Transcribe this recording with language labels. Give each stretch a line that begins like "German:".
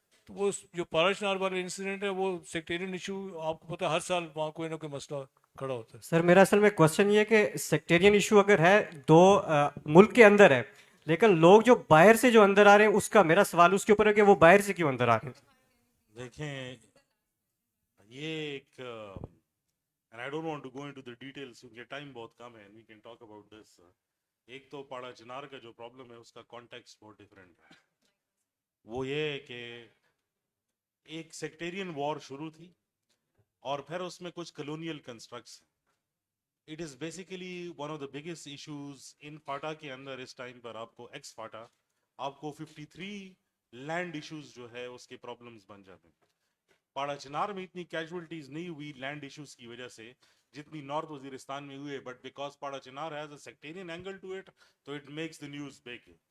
Urdu: تو وہ جو پاراچنار والے انسیڈنٹ ہے وہ سیکٹیرین ایشو آپ کو پتہ ہر سال وہاں کوئی نہ کوئی مسئلہ کھڑا ہوتا ہے. سر میرا اصل میں کوشچن یہ ہے کہ سیکٹیرین ایشو اگر ہے دو ملک کے اندر ہے, لیکن لوگ جو باہر سے جو اندر آ رہے ہیں اس کا میرا سوال اس کے اوپر ہے کہ وہ باہر سے کیوں اندر آ رہے ہیں. دیکھیں یہ ایک
English: and I don't want to go into the details
Urdu: کیونکہ ٹائم بہت کم ہے,
English: we can talk about this.
Urdu: ایک تو پاڑا چنار کا جو پرابلم ہے اس کا کانٹیکسٹ بہت ڈیفرنٹ ہے. وہ یہ ہے کہ ایک سیکٹیرین وار شروع تھی اور پھر اس میں کچھ colonial constructs.
English: it is basically one of the biggest issues in FATA
Urdu: کے اندر اس ٹائم پر. آپ کو ایکس فاٹا آپ کو 53 لینڈ ایشوز جو ہے اس کے پرابلمز بن جاتے ہیں. پاڑا چنار میں اتنی کیجولٹیز نہیں ہوئی لینڈ ایشوز کی وجہ سے جتنی نارتھ وزیرستان میں ہوئے,
English: But because Parachinar has a sectarian angle to it تو it makes the news big.